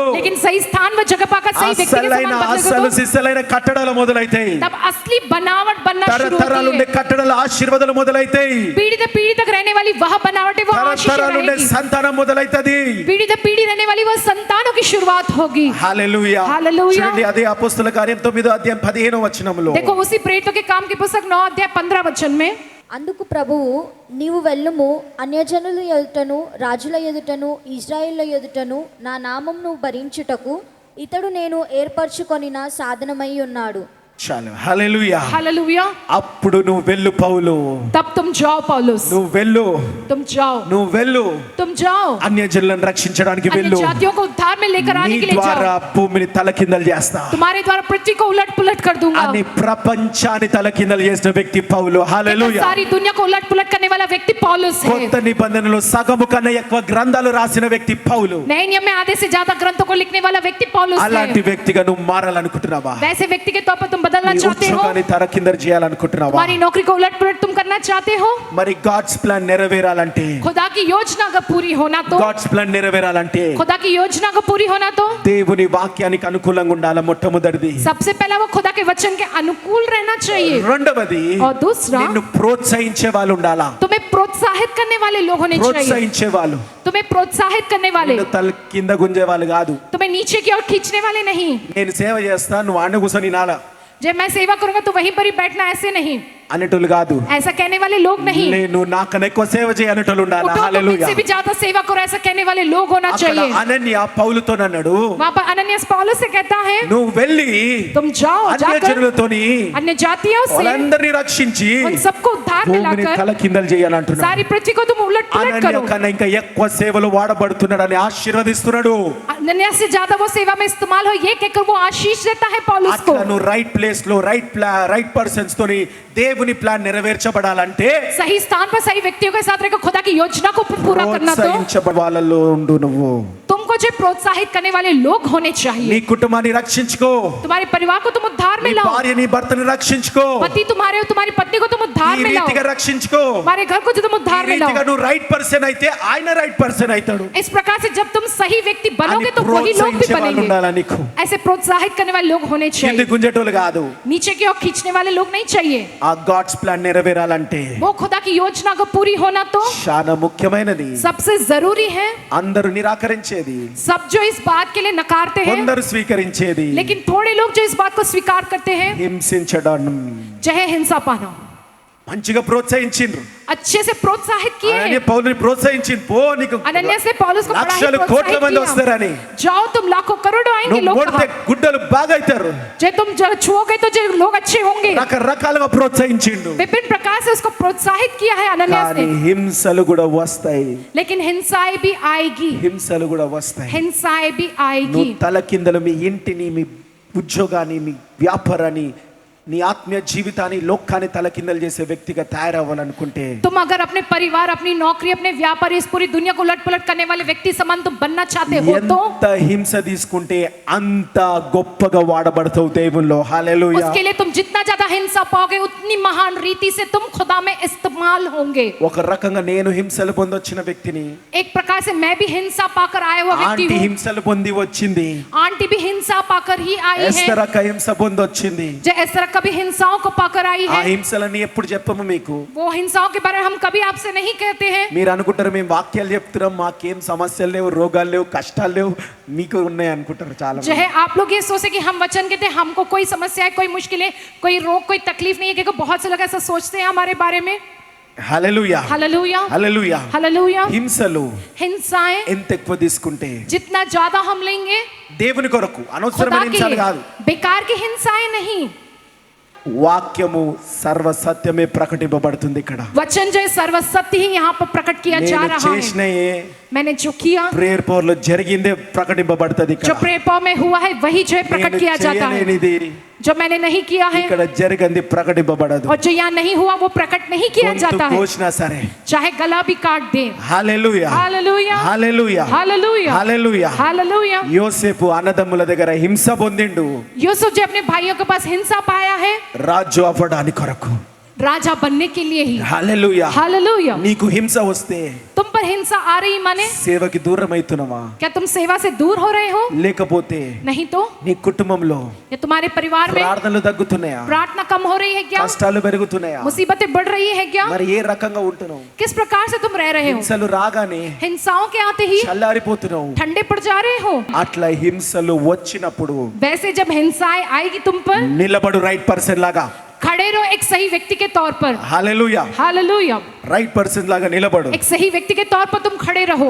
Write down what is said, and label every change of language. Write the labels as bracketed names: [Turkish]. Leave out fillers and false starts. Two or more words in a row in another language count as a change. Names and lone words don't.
[Hindi] लेकिन सही स्थान व जगह पाकर सही व्यक्ति के [Telugu] అసలైన [Hindi] समान [Telugu] అసలు [Hindi] बदलोगे तो [Telugu] సిసలైన కట్టడాలు మొదలైతాయి. [Hindi] तब असली बनावट बनना शुरू [Telugu] తరతరాలు [Hindi] होती [Telugu] ఉండే [Hindi] है। [Telugu] కట్టడాల ఆశీర్వాదాలు మొదలైతాయి. [Hindi] पीढ़ी दर पीढ़ी तक रहने वाली वह बनावटें वो आशीष [Telugu] తరతరాలు ఉండే [Hindi] रहेगी। [Telugu] సంతానం మొదలైతది. [Hindi] पीढ़ी दर पीढ़ी रहने वाली वह संतानों की शुरुआत होगी। [Telugu] హల్లెలూయా. హల్లెలూయా. చూడండి అదే అపోస్తల కార్యం 9వ అధ్యాయం 15వ వచనంలో [Hindi] देखो उसी प्रेरितों के काम की पुस्तक 9 अध्याय 15 वचन में [Telugu] అందుకు ప్రభువు నీవు వెళ్ళుము, అన్యజనుల ఎదుటను రాజుల ఎదుటను ఇజ్రాయేళ్ల ఎదుటను నా నామమును భరించుటకు ఇతడు నేను ఏర్పరచుకొనిన సాధనమై ఉన్నాడు. చాలు. హల్లెలూయా. [Hindi] हालेलुया। [Telugu] అప్పుడు నువ్వు వెళ్ళు పౌలు, [Hindi] तब तुम जाओ पौलुस, [Telugu] నువ్వు వెళ్ళు, [Hindi] तुम जाओ, [Telugu] నువ్వు వెళ్ళు, [Hindi] तुम जाओ, [Telugu] అన్యజనులను రక్షించడానికి [Hindi] अन्य [Telugu] వెళ్ళు. [Hindi] जातियों को उद्धार में लेकर [Telugu] నీ [Hindi] आने के लिए [Telugu] ద్వారా [Hindi] जाओ। [Telugu] భూమిని తలకిందలు చేస్తా [Hindi] तुम्हारे द्वारा पृथ्वी को उलट पुलट कर दूंगा। [Telugu] అని ప్రపంచాన్ని తలకిందలు చేసిన వ్యక్తి పౌలు. హల్లెలూయా. [Hindi] सारी दुनिया को उलट पुलट करने वाला व्यक्ति पौलुस है। [Telugu] కొత్త నిబంధనలో సగము కన్నా ఎక్కువ గ్రంథాలు రాసిన వ్యక్తి పౌలు. [Hindi] नए नियम में आधे से ज्यादा ग्रंथों को लिखने वाला व्यक्ति पौलुस [Telugu] అలాంటి [Hindi] है। [Telugu] వ్యక్తిగా నువ్వు మారాలనుకుంటున్నావా? [Hindi] वैसे व्यक्ति के तौर पर तुम बदलना [Telugu] నీ [Hindi] चाहते हो? [Telugu] ఉద్యోగాన్ని తలకిందలు చేయాలనుకుంటున్నావా? [Hindi] तुम्हारी नौकरी को उलट पुलट तुम करना चाहते हो? [Telugu] మరి [English] God's plan [Telugu] నెరవేరాలంటే, [Hindi] खुदा की योजना का पूरी होना तो [English] God's plan [Telugu] నెరవేరాలంటే [Hindi] खुदा की योजना को पूरी होना तो [Telugu] దేవుని వాక్యానికి అనుకూలంగా ఉండాలి. మొట్టమొదటిది. [Hindi] सबसे पहला वो खुदा के वचन के अनुकूल रहना चाहिए। [Telugu] రెండవది [Hindi] और दूसरा [Telugu] నిన్ను ప్రోత్సహించే వాళ్ళు ఉండాలా. [Hindi] तुम्हें प्रोत्साहित करने वाले लोग होने चाहिए। [Telugu] ప్రోత్సహించే వాళ్ళు, [Hindi] तुम्हें प्रोत्साहित करने वाले, [Telugu] నిన్ను తల కింద గుంజే వాళ్ళు కాదు. [Hindi] तुम्हें नीचे की ओर खींचने वाले नहीं। [Telugu] నేను సేవ చేస్తా నువ్వు ఆడ కూర్చొని నాలా [Hindi] जब मैं सेवा करूंगा तो वहीं पर ही बैठना, ऐसे नहीं, [Telugu] అనేటోళ్ళు కాదు. [Hindi] ऐसा कहने वाले लोग नहीं। [Telugu] నేను నాకన్నా ఎక్కువ సేవ చేయ అనేటోళ్ళు ఉండాలా. [Hindi] उठो, तुम [Telugu] హల్లెలూయా. [Hindi] मुझसे भी ज्यादा सेवा करो, ऐसा कहने वाले लोग होना [Telugu] అక్కడ [Hindi] चाहिए। [Telugu] అనన్య పౌలుతో అన్నాడు, [Hindi] वहां पर अनन्यास पौलुस से कहता है [Telugu] నువ్వు వెళ్ళి [Hindi] तुम जाओ, [Telugu] అన్య [Hindi] जाकर [Telugu] జనులతోని [Hindi] अन्य जातियों से [Telugu] వాళ్ళందరినీ రక్షించి [Hindi] उन सबको उद्धार में [Telugu] భూమిని [Hindi] लाकर [Telugu] తలకిందలు చేయాలంటున్నాడు. [Hindi] सारी पृथ्वी को तुम उलट पुलट [Telugu] అనన్య [Hindi] करो। [Telugu] కన్నా ఇంకా ఎక్కువ సేవలు వాడబడుతున్నాడని ఆశీర్వదిస్తున్నాడు. [Hindi] अनन्यास से ज्यादा वो सेवा में इस्तेमाल हो ये कहकर वो आशीष देता है पौलुस को। [Telugu] అట్లా నువ్వు [English] right place [Telugu] లో [English] right persons [Telugu] తోని దేవుని ప్లాన్ నెరవేర్చబడాలంటే [Hindi] सही स्थान पर सही व्यक्तियों के साथ रहकर खुदा की योजना को पूरा करना तो [Telugu] ప్రోత్సహించబడే వాళ్ళలో ఉండు. నువ్వు [Hindi] तुमको तुमको जो प्रोत्साहित करने वाले लोग होने [Telugu] నీ [Hindi] चाहिए। [Telugu] కుటుంబాన్ని రక్షించుకో, [Hindi] तुम्हारे परिवार को तुम उद्धार [Telugu] నీ [Hindi] में लाओ, [Telugu] భార్య నీ భర్తని రక్షించుకో, [Hindi] पति तुम्हारे और तुम्हारी पत्नी को तुम उद्धार [Telugu] ఈ [Hindi] में लाओ, [Telugu] రీతిగా రక్షించుకో. [Hindi] हमारे घर को जो तुम [Telugu] ఈ [Hindi] उद्धार में [Telugu] రీతిగా [Hindi] लाओ। [Telugu] నువ్వు [English] right person [Telugu] అయితే ఆయన [English] right person [Telugu] అవుతాడు [Hindi] इस प्रकार से जब तुम सही व्यक्ति [Telugu] అని [Hindi] बनोगे तो वही लोग भी [Telugu] ప్రోత్సహించే వాళ్ళు [Hindi] बनेंगे। [Telugu] ఉండాలా నీకు? [Hindi] ऐसे प्रोत्साहित करने वाले लोग होने [Telugu] కింది [Hindi] चाहिए, [Telugu] గుంజేటోళ్ళు కాదు. [Hindi] नीचे की ओर खींचने वाले लोग नहीं चाहिए। [Telugu] ఆ [English] God's plan [Telugu] నెరవేరాలంటే [Hindi] वो खुदा की योजना को पूरी होना तो [Telugu] చాలా ముఖ్యమైనది. [Hindi] सबसे जरूरी है। [Telugu] అందరూ నిరాకరించేది, [Hindi] सब जो इस बात के लिए नकारते हैं, [Telugu] కొందరు స్వీకరించేది [Hindi] लेकिन थोड़े लोग जो इस बात को स्वीकार करते हैं, [Telugu] హింసించడం. [Hindi] चाहे हिंसा पाना, [Telugu] మంచిగా ప్రోత్సహించిండ్రు. [Hindi] अच्छे से प्रोत्साहित किए [Telugu] అనన్య [Hindi] हैं। [Telugu] పౌలుని ప్రోత్సహించింది. పో నీకు [Hindi] अनन्यास ने पौलुस को बड़ा ही [Telugu] లక్షలు కోట్ల [Hindi] प्रोत्साहित [Telugu] మంది [Hindi] किया। [Telugu] వస్తారని, [Hindi] जाओ तुम लाखों करोड़ों आएंगे [Telugu] నువ్వు [Hindi] लोग, [Telugu] కొడితే [Hindi] कहा। [Telugu] గుడ్డలు బాగా అవుతారు. [Hindi] जो तुम जो छुओगे तो जो लोग अच्छे होंगे। [Telugu] రకరకాలుగా ప్రోత్సహించిండు. [Hindi] विभिन्न प्रकार से उसको प्रोत्साहित किया है अनन्यास [Telugu] కానీ [Hindi] ने, [Telugu] హింసలు కూడా వస్తాయి, [Hindi] लेकिन हिंसाएं भी आएगी, [Telugu] హింసలు కూడా వస్తాయి. [Hindi] हिंसाएं भी आएगी। [Telugu] నువ్వు తలకిందలు మీ ఇంటిని, మీ ఉద్యోగాన్ని, మీ వ్యాపారాన్ని, నీ ఆత్మీయ జీవితాన్ని, లోకాన్ని తలకిందలు చేసే వ్యక్తిగా తయారవ్వాలనుకుంటే, [Hindi] तुम अगर अपने परिवार, अपनी नौकरी, अपने व्यापार, इस पूरी दुनिया को उलट पुलट करने वाले व्यक्ति समान तुम बनना चाहते हो तो [Telugu] ఎంత హింస తీసుకుంటే అంత గొప్పగా వాడబడతావు దేవుల్లో. హల్లెలూయా. [Hindi] उसके लिए तुम जितना ज्यादा हिंसा पाओगे उतनी महान रीति से तुम खुदा में इस्तेमाल होंगे। [Telugu] ఒక రకంగా నేను హింసలు పొందొచ్చిన వ్యక్తిని, [Hindi] एक प्रकार से मैं भी हिंसा पाकर आया हुआ व्यक्ति [Telugu] ఆంటీ [Hindi] हूँ। [Telugu] హింసలు పొంది వచ్చింది, [Hindi] आंटी भी हिंसा पाकर ही आई है, [Telugu] ఎస్తర్ అక్క హింస పొందొచ్చింది. [Hindi] जो इस तरह कभी हिंसाओं को पाकर आई [Telugu] ఆ [Hindi] है। [Telugu] హింసలని ఎప్పుడు చెప్పము మీకు. [Hindi] वो हिंसाओं के बारे में हम कभी आपसे नहीं कहते हैं। [Telugu] మీరు అనుకుంటారు మేము వాక్యాలు చెప్తున్నాం, మాకేం సమస్యలు లేవు, రోగాలు లేవు, కష్టాలు లేవు, మీకు ఉన్నాయి అనుకుంటారు చాలా [Hindi] जो [Telugu] మంది. [Hindi] है आप लोग ये सोचे कि हम वचन कहते हैं, हमको कोई समस्या है, कोई मुश्किल है, कोई रोग, कोई तकलीफ नहीं है, क्योंकि बहुत से लोग ऐसा सोचते हैं हमारे बारे में। [Telugu] హల్లెలూయా, [Hindi] हालेलुया, [Telugu] హల్లెలూయా. [Hindi] हालेलुया। [Telugu] హింసలు [Hindi] हिंसाएं [Telugu] ఎంత ఎక్కువ తీసుకుంటే [Hindi] जितना ज्यादा हम लेंगे, [Telugu] దేవుని కొరకు [Hindi] खुदा [Telugu] అనవసరమైన [Hindi] के [Telugu] హింసలు [Hindi] लिए, [Telugu] కాదు. [Hindi] बेकार की हिंसाएं नहीं। [Telugu] వాక్యము సర్వ సత్యమే ప్రకటింపబడుతుంది ఇక్కడ. [Hindi] वचन जो है सर्व सत्य ही यहाँ पर प्रकट किया जा [Telugu] నేను [Hindi] रहा है। [Telugu] చేసినయే [Hindi] मैंने जो किया, [English] prayer power [Telugu] లో జరిగిందే ప్రకటింపబడుతుంది [Hindi] जो [Telugu] ఇక్కడ. [English] prayer power [Hindi] में हुआ है वही जो है प्रकट [Telugu] నేను [Hindi] किया जाता है। [Telugu] చేయలేనిది [Hindi] जो मैंने नहीं किया है [Telugu] ఇక్కడ జరిగింది ప్రకటింపబడదు. [Hindi] और जो यहाँ नहीं हुआ वो प्रकट नहीं किया [Telugu] గొంతు [Hindi] जाता है, [Telugu] కోసినా సరే. [Hindi] चाहे गला भी काट दे। [Telugu] హల్లెలూయా, [Hindi] हालेलुया, [Telugu] హల్లెలూయా, [Hindi] हालेलुया, [Telugu] హల్లెలూయా. [Hindi] हालेलुया। [Telugu] యోసేపు అన్నదమ్ముల దగ్గర హింస పొందిండు [Hindi] यूसुफ जो अपने भाइयों के पास हिंसा पाया है, [Telugu] రాజు అవ్వడానికి కొరకు. [Hindi] राजा बनने के लिए ही। [Telugu] హల్లెలూయా. [Hindi] हालेलुया। [Telugu] నీకు హింస వస్తే [Hindi] तुम पर हिंसा आ रही माने [Telugu] సేవకి దూరం అవుతున్నావా? [Hindi] क्या तुम सेवा से दूर हो रहे हो? [Telugu] లేకపోతే [Hindi] नहीं तो [Telugu] నీ కుటుంబంలో [Hindi] या तुम्हारे परिवार में [Telugu] ప్రార్థనలు తగ్గుతున్నాయా? [Hindi] प्रार्थना कम हो रही है क्या? [Telugu] కష్టాలు పెరుగుతున్నాయా? [Hindi] मुसीबतें बढ़ रही है क्या? [Telugu] మరి ఏ రకంగా ఉంటున్నావు? [Hindi] किस प्रकार से तुम रह रहे हो? [Telugu] హింసలు రాగానే [Hindi] हिंसाओं के आते ही [Telugu] చల్లారిపోతున్నావు. [Hindi] ठंडे पड़ जा रहे हो। [Telugu] అట్లా హింసలు వచ్చినప్పుడు [Hindi] वैसे जब हिंसाएं आएगी तुम पर, [Telugu] నిలబడు [English] right person [Telugu] లాగా. [Hindi] खड़े रहो एक सही व्यक्ति के तौर पर। [Telugu] హల్లెలూయా. [Hindi] हालेलुया। [English] right person [Telugu] లాగా నిలబడు. [Hindi] एक सही व्यक्ति के तौर पर तुम खड़े रहो।